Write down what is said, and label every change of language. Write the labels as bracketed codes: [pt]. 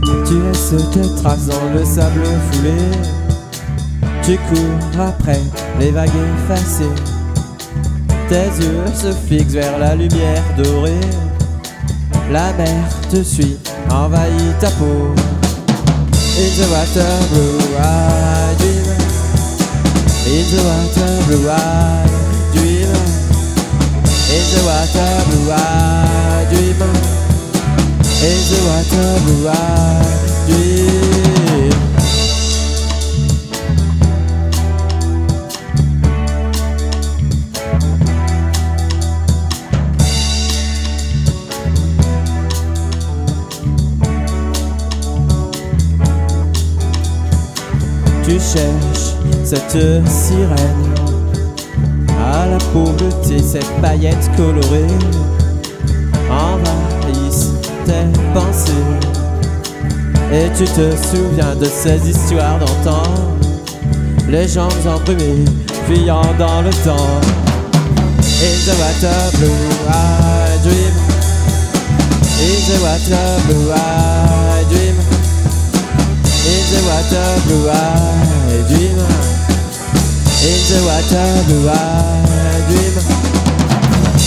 [fr] laisses tes traces dans le sable foulé. Tu cours après les vagues effacées. Tes yeux se fixent vers la lumière dorée. La mer te suit, envahit ta peau. [en] In the water blue, I dream. In the water blue, I dream. In the water blue, I dream. In the water blue, I dream. [fr] Tu cherches cette sirène à la pauvreté, cette paillette colorée envahisse tes pensées. Et tu te souviens de ces histoires d'antan, les jambes embrumées fuyant dans le temps. [en] In the water blue I dream. In the water blue I dream. In the water blue, I dream. In the water blue, I dream.